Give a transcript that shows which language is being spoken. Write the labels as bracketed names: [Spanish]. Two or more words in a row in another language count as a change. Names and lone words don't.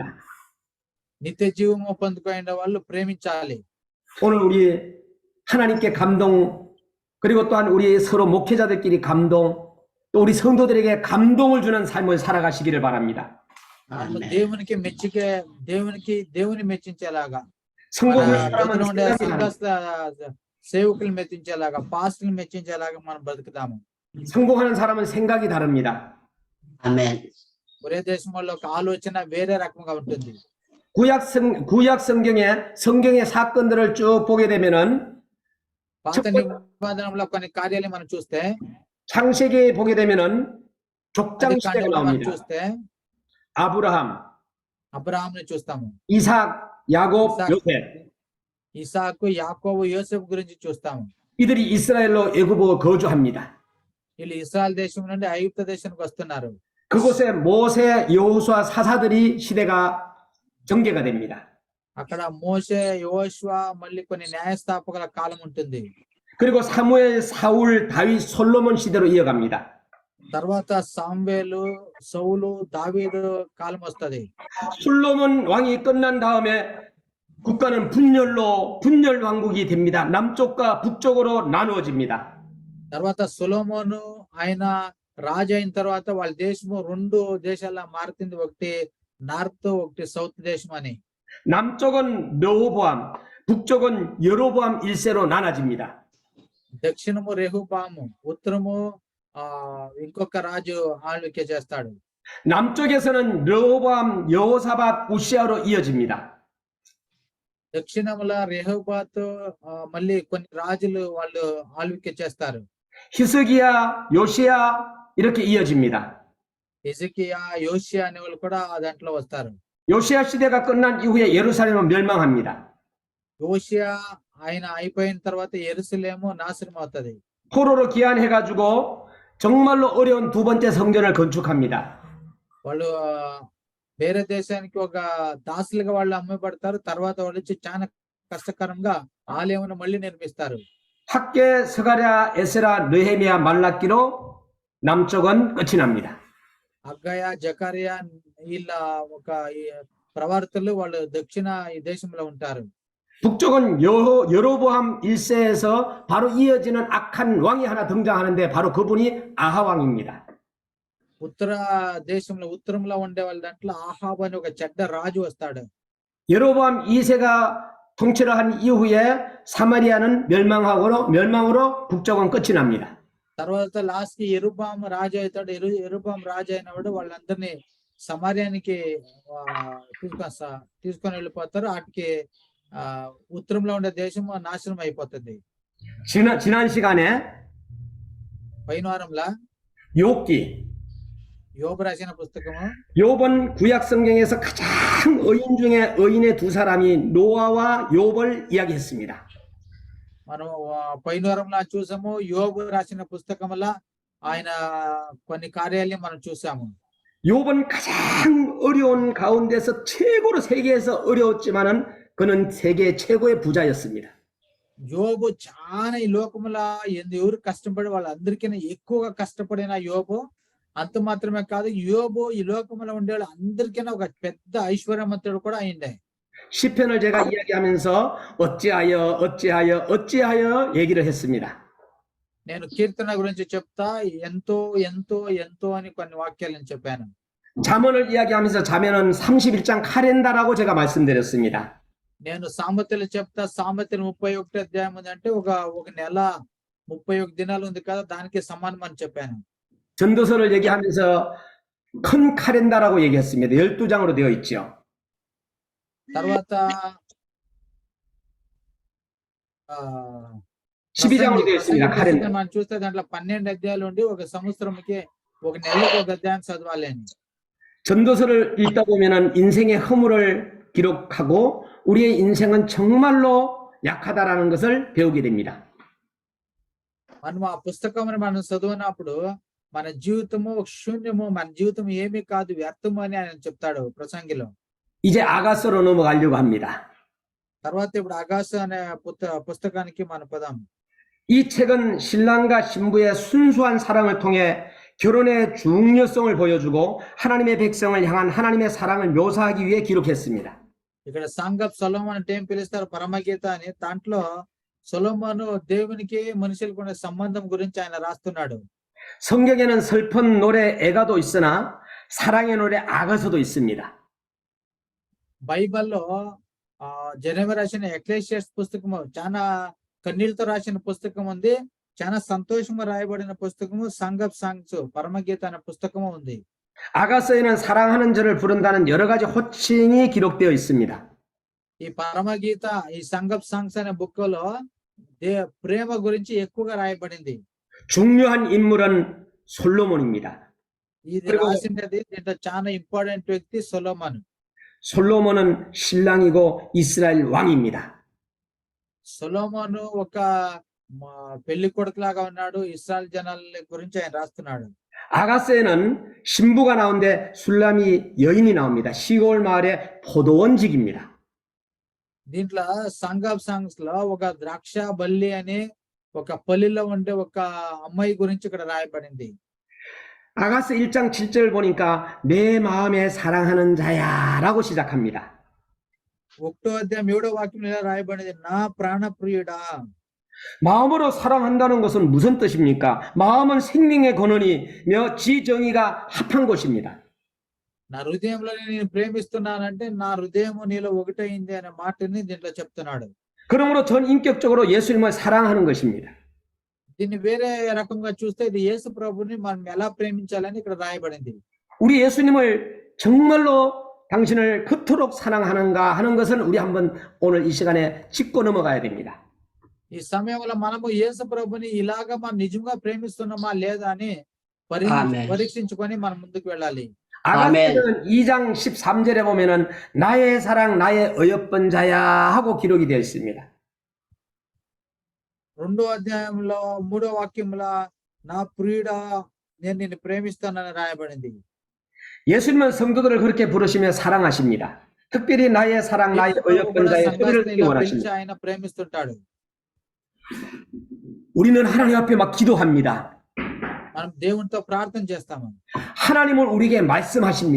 [Telugu] నిత్య జీవము పొందుకునే వాళ్ళు ప్రేమించాలి. [Korean] 오늘 우리 하나님께 감동, 그리고 또한 우리 서로 목회자들끼리 감동, 또 우리 성도들에게 감동을 주는 삶을 살아가시기를 바랍니다. [Telugu] దేవునికి మెచ్చికే దేవుని మెచ్చించేలాగా, సేవకులు మెచ్చించేలాగా, పాస్టర్లు మెచ్చించేలాగా మనం బ్రతుకుతాము. [Korean] 성공하는 사람은 생각이 다릅니다. [Telugu] ఒరే దేశంలో ఒక ఆలోచన వేరే రకంగా ఉంటుంది. [Korean] 구약 성경의 사건들을 쭉 보게 되면은 [Telugu] పాత నిబంధనలో కొన్ని కార్యాలు మనం చూస్తే, [Korean] 창세기에 보게 되면은 족장 시대가 나옵니다. [Telugu] చూస్తే అబ్రహాంని చూస్తాము, [Korean] 이삭, 야곱, 요셉. [Telugu] ఇసాకు, యాకోబు, యోసేపు గురించి చూస్తాము. [Korean] 이들이 이스라엘로 애굽에 거주합니다. [Telugu] వీళ్ళు ఇశ్రాయేల్ దేశం నుండి ఐగుప్తు దేశానికి వస్తున్నారు. [Korean] 그곳에 모세, 여호수아 사사들이 시대가 전개가 됩니다. [Telugu] అక్కడ మోషే యోషువ మళ్ళీ కొన్ని న్యాయస్థాపకుల కాలం ఉంటుంది. [Korean] 그리고 사무엘, 사울, 다윗, 솔로몬 시대로 이어갑니다. [Telugu] తర్వాత సామ్వేలు, సౌలు, దావీదు కాలం వస్తది. [Korean] 솔로몬 왕이 끝난 다음에 국가는 분열 왕국이 됩니다. 남쪽과 북쪽으로 나누어집니다. [Telugu] తర్వాత సొలొమోను ఆయన రాజు అయిన తర్వాత వాళ్ళ దేశము 2 దేశాల మారుతుంది. ఒకటి నార్త్, ఒకటి సౌత్ దేశం అని. [Korean] 남쪽은 르호보암, 북쪽은 여로보암 1세로 나눠집니다. [Telugu] దక్షిణము రెహోబాము, ఉత్తరము ఇంకొక రాజు ఆಳ್వికే చేస్తాడు. [Korean] 남쪽에서는 르호보암, 여호사밧, 우시아로 이어집니다. [Telugu] దక్షిణముల రెహోబాతు మళ్ళీ కొన్ని రాజులు వాళ్ళు ఆಳ್వికే చేస్తారు. [Korean] 히스기야, 요시야 이렇게 이어집니다. [Telugu] హిజ్కియా, యోషియా అనే వాళ్ళు కూడా దాంట్లో వస్తారు. [Korean] 요시야 시대가 끝난 이후에 예루살렘은 멸망합니다. [Telugu] యోషియా ఆయన అయిపోయిన తర్వాత యెరూషలేము నాశనం అవుతది. [Korean] 포로로 귀환해가지고 정말로 어려운 두 번째 성전을 건축합니다. [Telugu] వాళ్ళు వేరే దేశానికి ఒక దాసులుగా వాళ్ళు అమ్మబడతారు. తర్వాత వాళ్ళు వచ్చి చాలా కష్టకరంగా ఆలయమును మళ్ళీ నిర్మిస్తారు. [Korean] 학계, 스가랴, 에스라, 느헤미야, 말라기로 남쪽은 끝이 납니다. [Telugu] అగ్గయ, జకరియా వీళ్ళ ఒక ప్రవర్తలు వాళ్ళు దక్షిణ ఈ దేశంలో ఉంటారు. [Korean] 북쪽은 여로보암 1세에서 바로 이어지는 악한 왕이 하나 등장하는데 바로 그분이 아하 왕입니다. [Telugu] ఉత్తర దేశంలో ఉత్తరంలో ఉండే వాళ్ళ దాంట్లో ఆహాబు అని ఒక చెడ్డ రాజు వస్తాడు. [Korean] 여로보암 2세가 통치를 한 이후에 사마리아는 멸망으로 북쪽은 끝이 납니다. [Telugu] తర్వాత లాస్ట్ కి యెరొబాము రాజు అవుతాడు. యెరొబాము రాజు అయినవాడు వాళ్ళందరినీ సమార్యానికి తీసుకొని వెళ్ళిపోతారు. వాటికి ఉత్తరంలో ఉండే దేశం నాశనం అయిపోతుంది. [Korean] 지난 시간에 [Telugu] పైన వారంలా [Korean] 욥기, [Telugu] యోబు రాసిన పుస్తకము, [Korean] 욥은 구약 성경에서 가장 의인 중에 의인의 두 사람이 노아와 욥을 이야기했습니다. [Telugu] మనం పైన వారంలా చూసాము. యోబు రాసిన పుస్తకములా ఆయన కొన్ని కార్యాలను మనం చూసాము. [Korean] 욥은 가장 어려운 가운데서 최고로 세계에서 어려웠지만은 그는 세계 최고의 부자였습니다. [Telugu] యోబు చాలా ఈ లోకములా ఎవరు కష్టపడి వాళ్ళందరికీ ఎక్కువగా కష్టపడిన యోబు. అంత మాత్రమే కాదు, యోబు ఈ లోకములో ఉండే అందరికైనా ఒక పెద్ద ఐశ్వర్యవంతుడు కూడా అయిండే. [Korean] 시편을 제가 이야기하면서 어찌하여 얘기를 했습니다. [Telugu] నేను కీర్తన గురించి చెప్తా ఎంతో ఎంతో ఎంతో అని కొన్ని వాక్యాలను చెప్పాను. [Korean] 잠언을 이야기하면서 잠언은 31장 카렌다라고 제가 말씀드렸습니다. [Telugu] నేను సామెతలు చెప్తా. సామెతలు 31 అధ్యాయం ఉందంటే ఒక నెల 31 దినాలు ఉంది కదా, దానికి సమానం అని చెప్పాను. [Korean] 전도서를 얘기하면서 큰 카렌다라고 얘기했습니다. 12장으로 되어 있죠. [Telugu] తర్వాత [Korean] 12장으로 되어 있습니다. 카렌다. [Telugu] మనం చూస్తే దాంట్లో 12 అధ్యాయాలు ఉండి ఒక సంవత్సరంకి ఒక నెలకు ఒక అధ్యాయం చదవాలి అని. [Korean] 전도서를 읽다 보면은 인생의 허물을 기록하고 우리의 인생은 정말로 약하다라는 것을 배우게 됩니다. [Telugu] మనం ఆ పుస్తకమును మనం చదివినప్పుడు మన జీవితము శూన్యము, మన జీవితం ఏమీ కాదు, వ్యర్థము అని ఆయన చెప్తాడు ప్రసంగిలో. [Korean] 이제 아가서로 넘어가려고 합니다. [Telugu] తర్వాత ఇప్పుడు అగాసు అనే పుస్తకానికి మన పదం. [Korean] 이 책은 신랑과 신부의 순수한 사랑을 통해 결혼의 중요성을 보여주고 하나님의 백성을 향한 하나님의 사랑을 묘사하기 위해 기록했습니다. [Telugu] ఇక్కడ సాంగ్ ఆఫ్ సొలొమోన్ అంటే ఏం పిలుస్తారు, పరమగీత అని. దాంట్లో సొలొమోను దేవునికి మనుషులకు ఉండే సంబంధం గురించి ఆయన రాస్తున్నాడు. [Korean] 성경에는 슬픈 노래 애가도 있으나 사랑의 노래 아가서도 있습니다. [Telugu] బైబిల్లో జెరెమియా రాసిన ఎక్లేషియాస్ పుస్తకము చాలా కన్నీళ్లతో రాసిన పుస్తకం ఉంది. చాలా సంతోషంగా రాయబడిన పుస్తకము సాంగ్ ఆఫ్ సాంగ్స్, పరమగీత అనే పుస్తకము ఉంది. [Korean] 아가서에는 사랑하는 저를 부른다는 여러 가지 호칭이 기록되어 있습니다. [Telugu] ఈ పరమగీత, ఈ సాంగ్ ఆఫ్ సాంగ్స్ అనే బుక్ లో ప్రేమ గురించి ఎక్కువగా రాయబడింది. [Korean] 중요한 인물은 솔로몬입니다. [Telugu] ఇది రాసినది దీంట్లో చాలా ఇంపార్టెంట్ వ్యక్తి సొలొమోను. [Korean] 솔로몬은 신랑이고 이스라엘 왕입니다. [Telugu] సొలొమోను ఒక పెళ్లి కొడుకులాగా ఉన్నాడు. ఇశ్రాయేల్ జనాల గురించి ఆయన రాస్తున్నాడు. [Korean] 아가스에는 신부가 나오는데 술람이 여인이 나옵니다. 시골 마을의 포도원직입니다. [Telugu] దీంట్లో సంగ్ ఆఫ్ సాంగ్స్ లో ఒక ద్రాక్ష బల్లి అనే ఒక పల్లిలో ఉండే ఒక అమ్మాయి గురించి ఇక్కడ రాయబడింది. [Korean] 아가스 1장 7절 보니까 내 마음에 사랑하는 자야라고 시작합니다. [Telugu] 1వ అధ్యాయం 7వ వాక్యం ఇలా రాయబడింది, నా ప్రాణ ప్రియుడా. [Korean] 마음으로 사랑한다는 것은 무슨 뜻입니까? 마음은 생명의 근원이며 지정의가 합한 것입니다. [Telugu] నా హృదయంలో నేను ప్రేమిస్తున్నానంటే నా హృదయము నీలో ఒకటైంది అనే మాటని దీంట్లో చెప్తున్నాడు. [Korean] 그러므로 전 인격적으로 예수님을 사랑하는 것입니다. [Telugu] దీన్ని వేరే రకంగా చూస్తే ఇది యేసు ప్రభుని మనం ఎలా ప్రేమించాలని ఇక్కడ రాయబడింది. [Korean] 우리 예수님을 정말로 당신을 그토록 사랑하는가 하는 것은 우리 한번 오늘 이 시간에 짚고 넘어가야 됩니다. [Telugu] ఈ సమయంలో మనము యేసు ప్రభుని ఇలాగా మనం నిజంగా ప్రేమిస్తున్నామా లేదా అని ఆమేన్. పరీక్షించుకొని మనం ముందుకు వెళ్ళాలి. [Korean] 아가스는 2장 13절에 보면은 나의 사랑 나의 어여쁜 자야 하고 기록이 되어 있습니다. [Telugu] 2వ అధ్యాయంలో 3వ వాక్యంలో నా ప్రియుడా నేను నిన్ను ప్రేమిస్తానని రాయబడింది. [Korean] 예수님은 성도들을 그렇게 부르시며 사랑하십니다. 특별히 나의 사랑 나의 어여쁜 자의 소리를 듣기 원하십니다. [Telugu] ఆయన ప్రేమిస్తుంటాడు. [Korean] 우리는 하나님 앞에 막 기도합니다. [Telugu] మనం దేవునితో ప్రార్థన చేస్తాము. [Korean] 하나님은 우리에게 말씀하십니다.